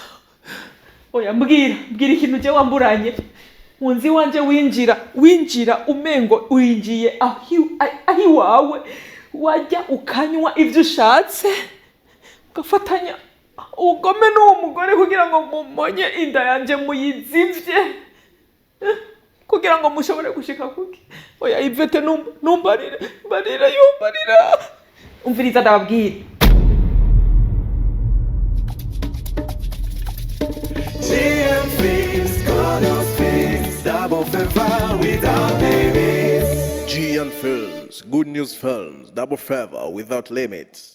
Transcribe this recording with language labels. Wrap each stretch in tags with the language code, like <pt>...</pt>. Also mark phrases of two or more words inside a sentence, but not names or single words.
<rn>mbwira ikintu jewe wamburanye munzi wanje winjira umengo urinjiye aho iwawe wajya ukanywa ivyo ushatse ugafatanya ubugome n'uwo mugore kugira ngo mumonye inda yanje muyizivye kugira ngo mushobore gushika kuki oya Ivete numbarira yumbarira umviriza ndababwira</rn> <en>GM Films, Chronos Films, Double Fever without limits. GN Films, Good News Films, Double Fever without limits.</en>